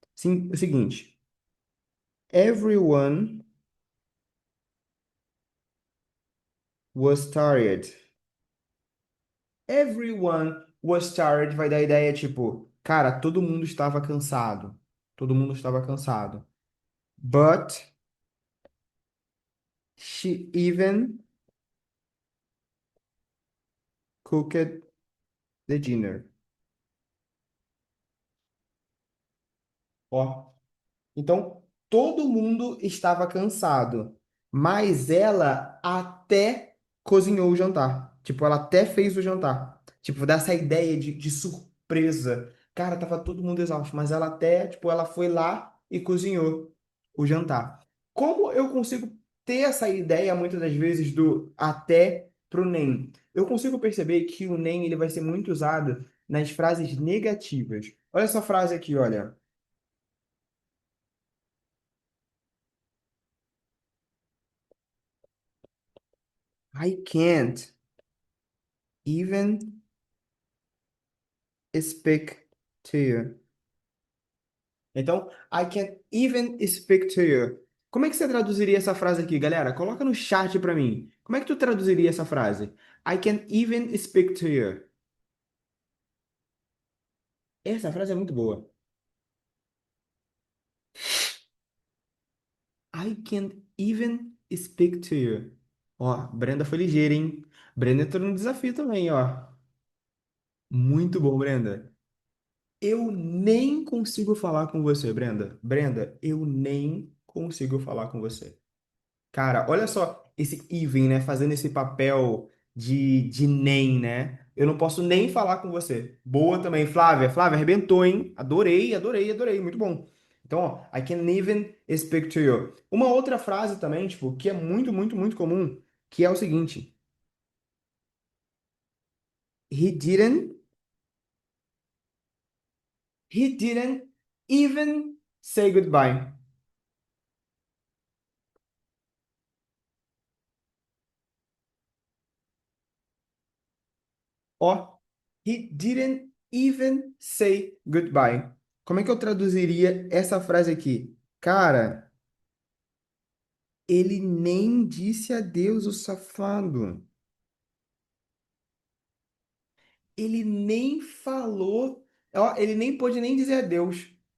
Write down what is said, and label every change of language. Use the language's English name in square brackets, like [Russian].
[Portuguese] Sim, é o seguinte. [English] Everyone was tired. Everyone was tired [Portuguese] vai dar a ideia tipo, cara, todo mundo estava cansado. Todo mundo estava cansado. [English] But she even cooked the dinner. [Portuguese] Ó. Então, todo mundo estava cansado, mas ela até cozinhou o jantar. Tipo, ela até fez o jantar. Tipo, dá essa ideia de surpresa. Cara, tava todo mundo exausto, mas ela até, tipo, ela foi lá e cozinhou o jantar. Como eu consigo ter essa ideia muitas das vezes do até pro nem? Eu consigo perceber que o nem ele vai ser muito usado nas frases negativas. Olha essa frase aqui, olha. [English] I can't even speak to you. Então, I can't even speak to you. [Portuguese] Como é que você traduziria essa frase aqui, galera? Coloca no chat pra mim. Como é que tu traduziria essa frase? [English] I can't even speak to you. [Portuguese] Essa frase é muito boa. [English] I can't even speak to you. [Portuguese] Ó, Brenda foi ligeira, hein? Brenda entrou no desafio também, ó. Muito bom, Brenda. Eu nem consigo falar com você, Brenda. Brenda, eu nem consigo falar com você. Cara, olha só esse even, né? Fazendo esse papel de nem, né? Eu não posso nem falar com você. Boa também, Flávia. Flávia, arrebentou, hein? Adorei, adorei, adorei. Muito bom. [English] Então, ó, I can't even speak to you. [Portuguese] Uma outra frase também, tipo, que é muito, muito, muito comum, que é o seguinte: [English] He didn't, he didn't even say goodbye. Ó, he didn't even say goodbye. [Portuguese] Como é que eu traduziria essa frase aqui? Cara, ele nem disse adeus, o safado. Ele nem falou, ó, ele nem pôde nem dizer adeus.